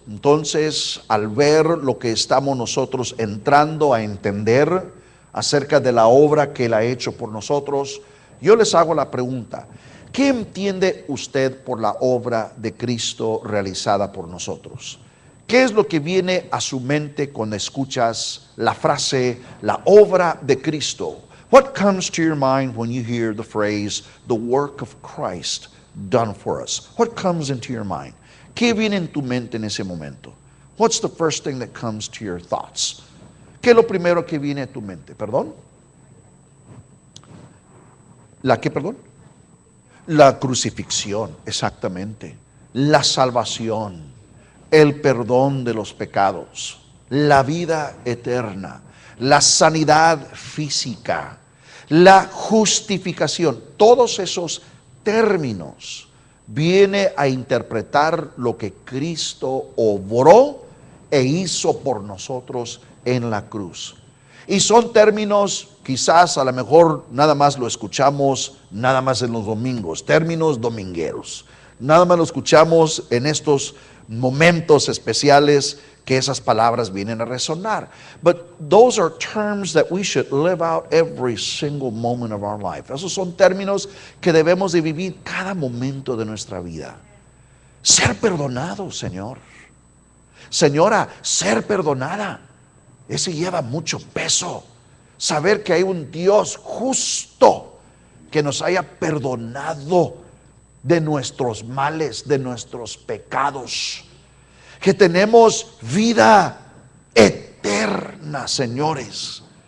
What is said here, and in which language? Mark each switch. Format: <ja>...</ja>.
<es>Entonces, al ver lo que estamos nosotros entrando a entender acerca de la obra que Él ha hecho por nosotros, yo les hago la pregunta: ¿qué entiende usted por la obra de Cristo realizada por nosotros? ¿Qué es lo que viene a su mente cuando escuchas la frase, la obra de Cristo?</es> <en>What comes to your mind when you hear the phrase, the work of Christ done for us? What comes into your mind?</en> <es>¿Qué viene en tu mente en ese momento?</es> <en>What's the first thing that comes to your thoughts?</en> <es>¿Qué es lo primero que viene a tu mente? ¿Perdón? ¿La qué, perdón? La crucifixión, exactamente. La salvación, el perdón de los pecados, la vida eterna, la sanidad física, la justificación. Todos esos términos viene a interpretar lo que Cristo obró e hizo por nosotros en la cruz. Y son términos, quizás a lo mejor nada más lo escuchamos nada más en los domingos, términos domingueros. Nada más lo escuchamos en estos momentos especiales que esas palabras vienen a resonar.</es> <en>But those are terms that we should live out every single moment of our life.</en> <es>Esos son términos que debemos de vivir cada momento de nuestra vida. Ser perdonado, Señor. Señora, ser perdonada. Ese lleva mucho peso. Saber que hay un Dios justo que nos haya perdonado de nuestros males, de nuestros pecados, que tenemos vida eterna, señores.</es>